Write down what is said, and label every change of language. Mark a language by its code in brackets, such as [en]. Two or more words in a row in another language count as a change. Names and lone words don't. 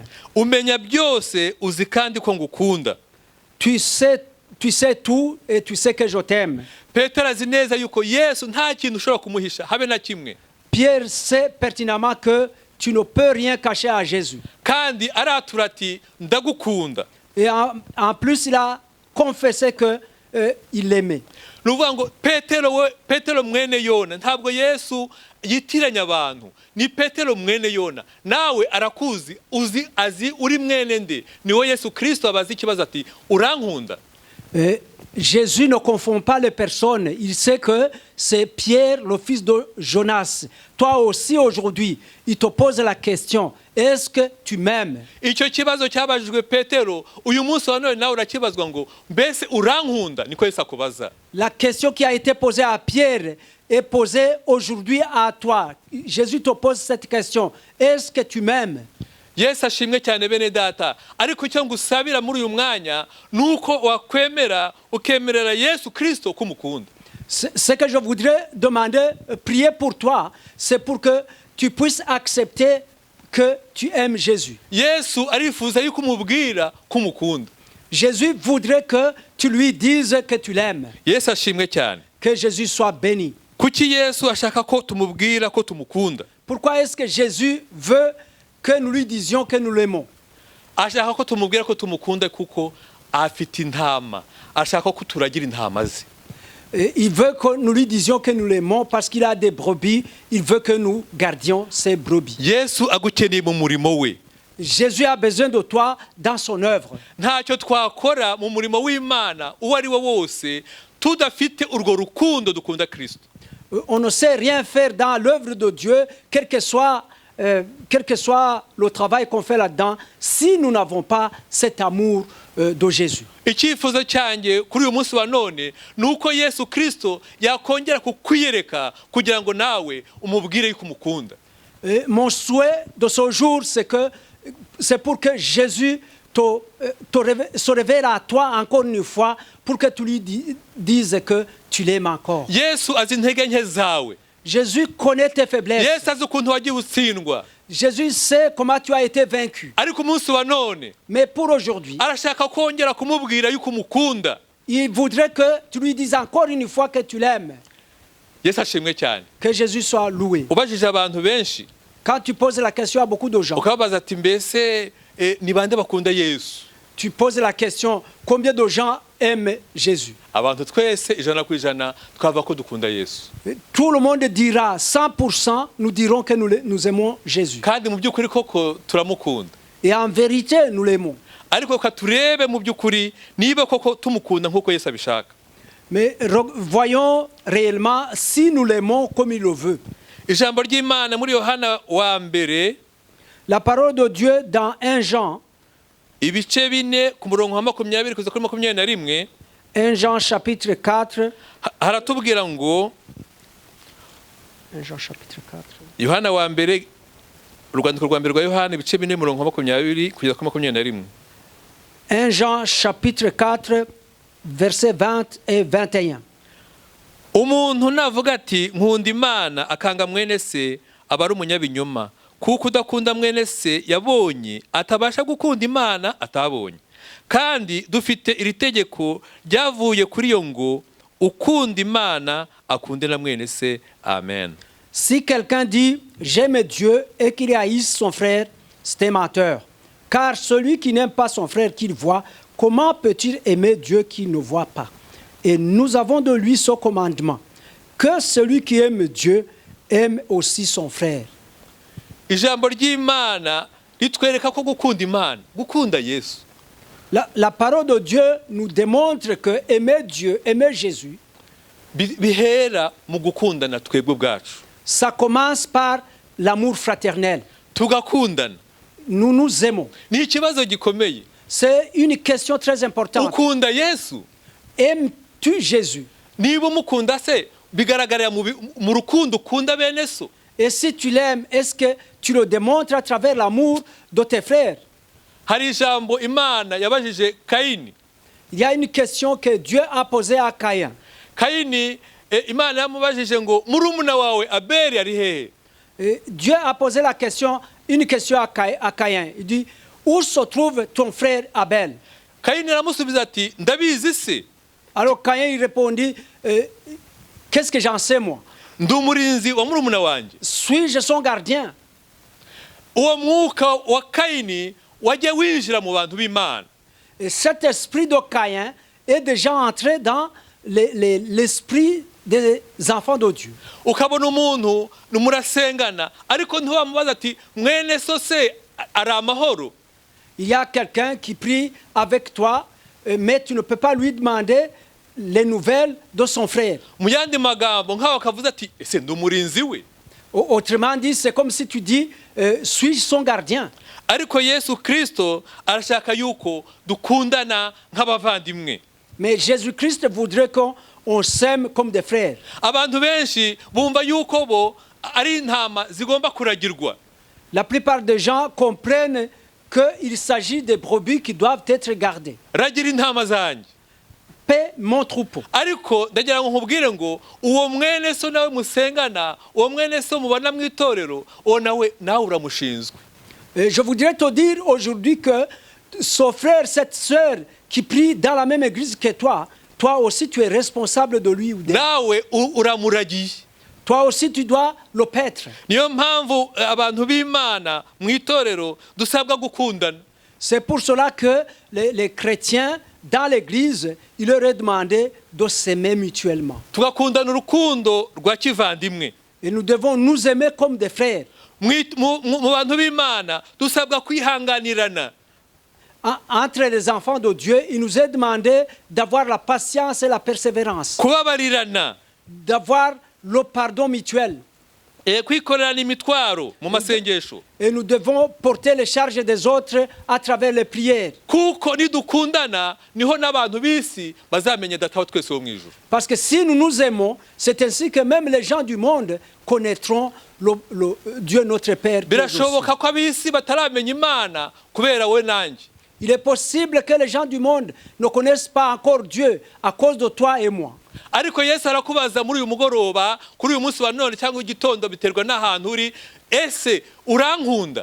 [rw] Umenya byose uzi kandi ko ngukunda. [fr] Tu sais tout et tu sais que je t'aime. [rw] Petero azi neza yuko Yesu nta kintu ushobora kumuhisha habe na kimwe. [fr] Pierre sait pertinemment que tu ne peux rien cacher à Jésus. [rw] Kandi aratura ati ndagukunda. [fr] Et en plus il a confessé que il l'aimait. [rw] ni ukuvuga ngo petero mwene yona, ntabwo yesu yitiranya abantu, ni petero mwene yona. Nawe arakuzi, azi uri mwene nde. Niwe Yesu Kristo abaza ikibazo ati urankunda. [fr] Jésus ne confond pas les personnes. Il sait que c'est Pierre, le fils de Jonas. Toi aussi aujourd'hui, il te pose la question, est-ce que tu m'aimes? [rw] Icyo kibazo cyabajijwe Petero, uyu munsi wa none nawe urakibazwa ngo mbese urankunda, niko Yesu akubaza. [fr] La question qui a été posée à Pierre est posée aujourd'hui à toi. Jésus te pose cette question, est-ce que tu m'aimes? [rw] Yesu ashimwe cyane bene data, ariko icyo ngusabira muri uyu mwanya nuko wakwemera ukemerera Yesu Kristo kumukunda. [fr] Ce que je voudrais demander, prier pour toi, c'est pour que tu puisses accepter que tu aimes Jésus. [rw] Yesu arifuza yuko umubwira kumukunda. [fr] Jésus voudrait que tu lui dises que tu l'aimes. [rw] Yesu ashimwe cyane. [fr] Que Jésus soit béni. [rw] Kuki Yesu ashaka ko tumubwira ko tumukunda? [fr] Pourquoi est-ce que Jésus veut que nous lui disions que nous l'aimons? [rw] Ashaka ko tumubwira ko tumukunda kuko afite intama, ashaka ko turagira intama ze. [fr] Il veut que nous lui disions que nous l'aimons parce qu'il a des brebis, il veut que nous gardions ses brebis. [rw] Yesu agukeneye mu murimo we. [fr] Jésus a besoin de toi dans son œuvre. [rw] Ntacyo twakora mu murimo w'Imana uwo ari wo wose tudafite urwo rukundo dukunda Kristo. [fr] On ne sait rien faire dans l'œuvre de Dieu, quel que soit le travail qu'on fait là-dedans, si nous n'avons pas cet amour de Jésus. [rw] Icyifuzo cyanjye kuri uyu munsi wa none nuko Yesu Kristo yakongera kukwiyereka kugira ngo nawe umubwire yuko umukunda. [fr] Mon souhait de ce jour, c'est pour que Jésus se révèle à toi encore une fois, pour que tu lui dises que tu l'aimes encore. [rw] Yesu azi intege nke zawe. [fr] Jésus connaît tes faiblesses. [rw] Yesu azi ukuntu wagiye utsindwa. [fr] Jésus sait comment tu as été vaincu. [rw] Ariko umunsi wa none, [fr] mais pour aujourd'hui, [rw] arashaka kongera kumubwira yuko umukunda. [fr] Il voudrait que tu lui dises encore une fois que tu l'aimes. [rw] Yesu ashimwe cyane. [fr] Que Jésus soit loué. [rw] Ubajije abantu benshi, [fr] quand tu poses la question à beaucoup de gens, [rw] ukabaza ati mbese ni bande bakunda Yesu? [fr] Tu poses la question, combien de gens aiment Jésus? [rw] Abantu twese ijana ku ijana twava ko dukunda Yesu. [fr] Tout le monde dira 100%, nous dirons que nous aimons Jésus. [rw] Kandi mu by'ukuri koko turamukunda. [fr] Et en vérité, nous l'aimons. [rw] Ariko ka turebe mu by'ukuri niba koko tumukunda nkuko Yesu abishaka. [fr] Mais voyons réellement si nous l'aimons comme il le veut. [rw] Ijambo ry'Imana muri Yohana wa mbere, [fr] la parole de Dieu dans 1 Jean, [rw] ibice 4 ku murongo wa 20 kugeza kuri 21, [fr] 1 Jean chapitre 4, [rw] haratubwira ngo [fr] 1 Jean chapitre 4, [rw] Yohana wa mbere, urwandiko rwa mbere rwa Yohana ibice 4 murongo wa 20 kugeza kuri 21. [fr] 1 Jean chapitre 4 versets 20 et 21. [rw] Umuntu navuga ati nkunda Imana akanga mwene se aba ari umunyabinyoma, kuko udakunda mwene se yabonye atabasha gukunda Imana atabonye. Kandi dufite iri tegeko ryavuye kuri yo ngo ukunda Imana akunde na mwene se. Amen. [fr] Si quelqu'un dit j'aime Dieu et qu'il haïsse son frère, c'est un menteur. Car celui qui n'aime pas son frère qu'il voit, comment peut-il aimer Dieu qu'il ne voit pas? Et nous avons de lui ce commandement, que celui qui aime Dieu aime aussi son frère. [rw] Ijambo ry'Imana ritwereka ko gukunda Imana, gukunda Yesu. [fr] La parole de Dieu nous démontre que aimer Dieu, aimer Jésus, [rw] bihera mu gukundana twebwe bwacu. [fr] Ça commence par l'amour fraternel. [rw] Tugakundana. [fr] Nous nous aimons. [rw] Ni ikibazo gikomeye. [fr] C'est une question très importante. [rw] Ukunda Yesu? [fr] Aimes-tu Jésus? [rw] Niba umukunda se bigaragarira mu rukundo ukunda bene so. [fr] Et si tu l'aimes, est-ce que tu le démontres à travers l'amour de tes frères? [rw] Hari ijambo Imana yabajije Kayini. [fr] Il y a une question que Dieu a posée à Caïn. [rw] Kayini, Imana yamubajije ngo murumuna wawe Abeli ari hehe? [fr] Dieu a posé une question à Caïn. Il dit, où se trouve ton frère Abel? [rw] Kayini aramusubiza ati ndabizi se. [fr] Alors Caïn il répondit, qu'est-ce que j'en sais moi? [rw] Ndi umurinzi wa murumuna wanje. [fr] Suis-je son gardien? [rw] Uwo mwuka wa Kayini wajya winjira mu bantu b'Imana. [fr] Et cet esprit de Caïn est déjà entré dans l'esprit des enfants de Dieu. [rw] ukabona umuntu murasengana ariko ntiwamubaza ati mwene so se ari amahoro. [fr] Il y a quelqu'un qui prie avec toi, mais tu ne peux pas lui demander les nouvelles de son frère. [rw] Mu yandi magambo nk'aho akavuze ati ese ndi umurinzi we. [fr] Autrement dit, c'est comme si tu dis, suis-je son gardien? [rw] Ariko Yesu Kristo arashaka yuko dukundana nk'abavandimwe. [fr] Mais Jésus-Christ voudrait qu'on s'aime comme des frères. [rw] Abantu benshi bumva yuko bo ari intama zigomba kuragirwa. [fr] La plupart des gens comprennent qu'il s'agit des brebis qui doivent être gardées. [rw] Ragira intama zanjye. [fr] Paix mon troupeau. [rw] Ariko ndagira ngo nkubwire ngo uwo mwene so nawe musengana, uwo mwene so mubana mu itorero, uwo nawe uramushinzwe. [fr] Je voudrais te dire aujourd'hui que ce frère, cette sœur qui prie dans la même église que toi aussi tu es responsable de lui ou d'elle. [rw] Nawe uramuragiye. [fr] Toi aussi tu dois le paître. [rw] Niyo mpamvu abantu b'Imana mu itorero dusabwa gukundana. [fr] C'est pour cela que les chrétiens dans l'église, il leur est demandé de s'aimer mutuellement. [rw] Tugakundana urukundo rwa kivandimwe. [fr] Et nous devons nous aimer comme des frères. [rw] Mu bantu b'Imana dusabwa kwihanganirana. [fr] Entre les enfants de Dieu, il nous est demandé d'avoir la patience et la persévérance. [rw] Kubabarirana. [fr] D'avoir le pardon mutuel. [rw] Kwikorerana imitwaro mu masengesho. [fr] Et nous devons porter les charges des autres à travers les prières. [rw] Kuko nidukundana niho n'abantu b'isi bazamenye data wa twese wo mu ijuru. [fr] Parce que si nous nous aimons, c'est ainsi que même les gens du monde connaîtront le Dieu notre Père. [rw] Birashoboka ko ab'isi bataramenya Imana kubera we nanjye. [fr] Il est possible que les gens du monde ne connaissent pas encore Dieu à cause de toi et moi. [rw] Ariko Yesu arakubaza muri uyu mugoroba, kuri uyu munsi wa none cyangwa igitondo, biterwa n'ahantu uri, ese urankunda?